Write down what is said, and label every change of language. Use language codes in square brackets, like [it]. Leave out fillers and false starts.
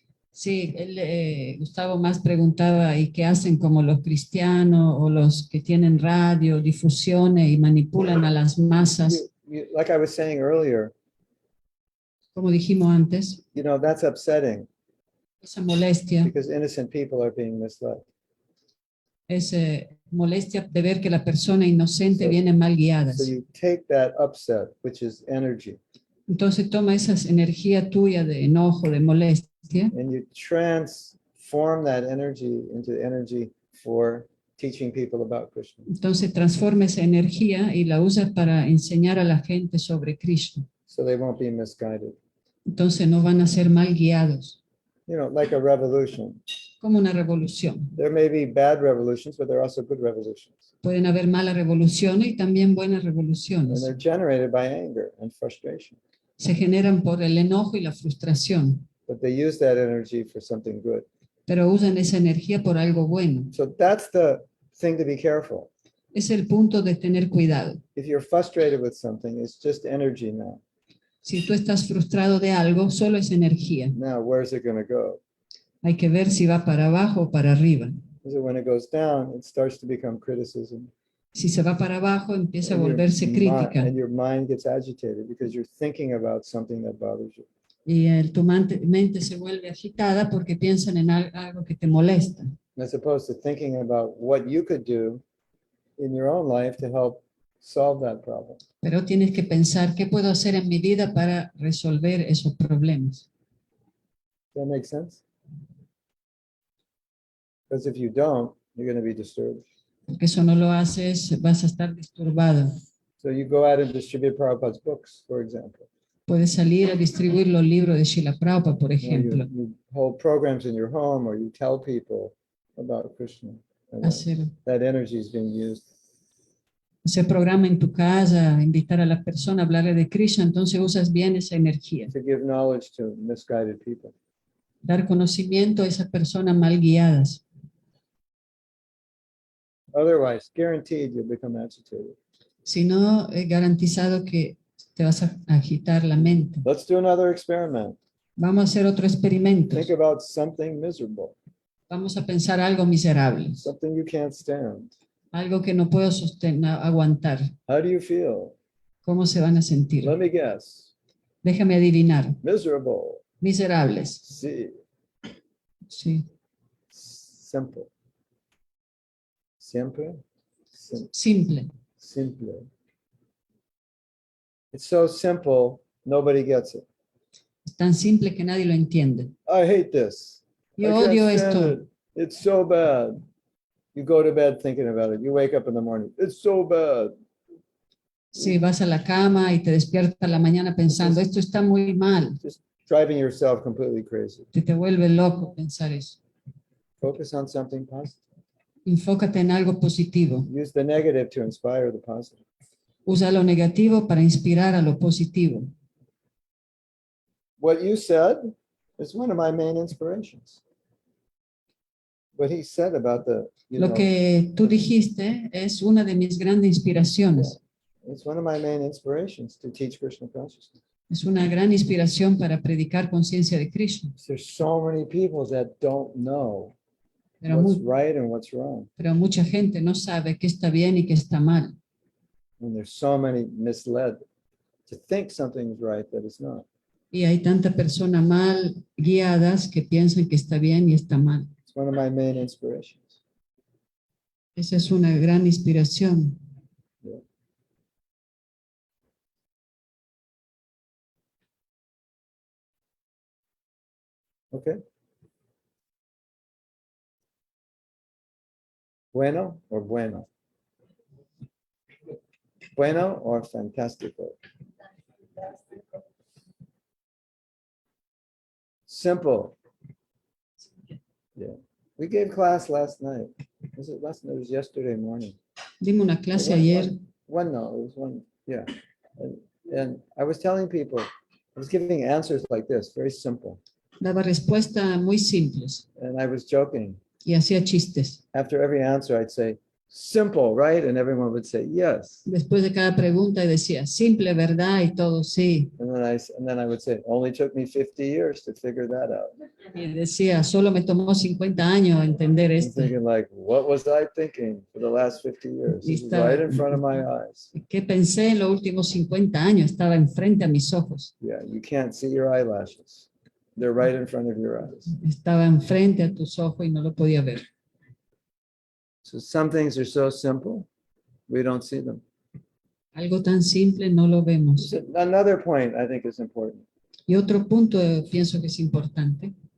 [es] Sí, Gustavo más preguntaba, ¿y qué hacen como los cristianos o los que tienen radio, difusiones y manipulan a las masas? [en] Like I was saying earlier, [es] Como dijimos antes, [en] you know, that's upsetting [es] esa molestia [en] because innocent people are being misled. [es] es molestia de ver que la persona inocente viene mal guiada. [en] So you take that upset, which is energy, [es] Entonces toma esa energía tuya de enojo, de molestia, [en] and you transform that energy into energy for teaching people about Krishna. [es] entonces transforma esa energía y la usa para enseñar a la gente sobre Krishna. [en] So they won't be misguided. [es] Entonces no van a ser mal guiados, [en] You know, like a revolution. [es] como una revolución. [en] There may be bad revolutions, but there are also good revolutions. [es] Pueden haber malas revoluciones y también buenas [en] And [es] revoluciones. [en] they're generated by anger and frustration. [es] Se generan por el enojo y la frustración, [en] But they use that energy for something good. [es] pero usan esa energía por algo bueno. [en] So that's the thing to be careful. [es] Es el punto de tener cuidado. [en] If you're frustrated with something, it's just energy now. [es] Si tú estás frustrado de algo, solo es energía. [en] Now, where's it going to go? [es] Hay que ver si va para abajo o para arriba. [en] So when it goes down, it starts to become criticism. [es] Si se va para abajo, empieza a [en] And your [es] volverse crítica. [en] and your mind gets agitated because you're thinking about something that bothers you. [es] Y tu mente se vuelve agitada porque piensan en algo que te molesta. [en] As opposed to thinking about what you could do in your own life to help solve that problem. [es] Pero tienes que pensar, ¿qué puedo hacer en mi vida para resolver esos problemas? [en] Does that make sense? Because if you don't, you're going to be disturbed. [es] Porque eso no lo haces, vas a estar disturbado. [en] So you go out and distribute Prabhupada's books, for example. [es] Puedes salir a distribuir los libros de Srila Prabhupada, por [en] Or [es] ejemplo. [en] you hold programs in your home, or you tell people about Krishna. And that energy is being used. [es] Hacer programa en tu casa, invitar a la persona a hablarle de Krishna, entonces usas bien esa energía. [en] To give knowledge to misguided people. [es] Dar conocimiento a esas personas mal guiadas. [en] Otherwise, guaranteed you'll become agitated. [es] Si no, es garantizado que te vas a agitar la mente. [en] Let's do another experiment. [es] Vamos a hacer otro experimento. [en] Think about something miserable, [es] Vamos a pensar algo miserable, [en] something you can't stand. [es] algo que no puedo aguantar. [en] How do you feel? [es] ¿Cómo se van a sentir? [en] Let me guess. [es] Déjame adivinar. [en] Miserable. [es] Miserables. [en] See, [es] Sí. simple. Siempre. Simple. Simple. [en] It's so simple, nobody gets it. [es] Es tan simple que nadie lo entiende. [en] I hate this. [es] Yo [en] I can't [es] odio [en] stand [es] esto. [en] it. It's so bad. You go to bed thinking about it. You wake up in the morning. It's so bad. [es] Si vas a la cama y te despiertas a la mañana pensando, esto está muy mal. [en] Just driving yourself completely crazy. [es] Te vuelve loco pensar eso. [en] Focus on something positive. [es] Enfócate en algo positivo. [en] Use the negative to inspire the positive. [es] Usa lo negativo para inspirar a lo positivo. [en] What you said is one of my main inspirations. What he said about the, [es] Lo que tú dijiste es una de mis grandes inspiraciones. [en] it's one of my main inspirations to teach Krishna consciousness. [es] Es una gran inspiración para predicar conciencia de Krishna. [en] There's so many people that don't know [es] Pero, [en] what's right and what's wrong. [es] pero mucha gente no sabe qué está bien y qué está mal. [en] And there's so many misled to think something's right that it's not. [es] Y hay tanta persona mal guiadas que piensan que está bien y está mal. [en] It's one of my main inspirations. [es] Esa es una gran inspiración. [en] Okay. [es] Bueno or bueno? Bueno or fantástico? [en] Simple. Yeah. We gave class last night. Was it last night? It was yesterday morning. [es] Dimos una clase ayer. [en] One, no, it was one, yeah. And I was telling people, I was giving answers like this, very simple. [es] Daba respuestas muy simples [en] And I was joking. [es] y hacía chistes. [en] After every answer, I'd say, simple, right? And everyone would say, yes. [es] Después de cada pregunta decía, simple, ¿verdad? Y todo, sí. [en] And then I would say, only took me 50 years to figure that out. [es] Y decía, solo me tomó 50 años entender [en] I'm [es] esto. [en] thinking like, what was I thinking for the last 50 years? This is right in front of my eyes. [es] ¿Qué pensé en los últimos 50 años? Estaba enfrente a mis ojos. [en] Yeah, you can't see your eyelashes. They're right in front of your eyes. [es] Estaba enfrente a tus ojos y no lo podía ver. [en] So some things are so simple, we don't see them. [es] Algo tan simple no lo vemos. [en] So another point I think is important. [es] Y otro punto pienso que es importante.